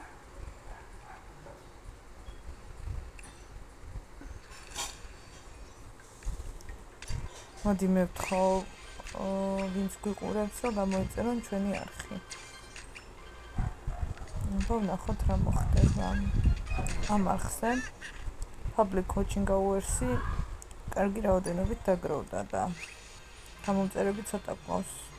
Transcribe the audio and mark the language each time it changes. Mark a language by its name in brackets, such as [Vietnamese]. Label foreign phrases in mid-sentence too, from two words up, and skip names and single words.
[Georgian] მოდი მე ვთხოვ ვინც გვიყურებს რომ გამოიწერონ ჩვენი არხი. ვნახოთ რა მოხდება ამ არხზე. [English] Public coaching hours- [Georgian] ი კარგი რაოდენობით დაგროვდა და გამომწერები ცოტა ყავს.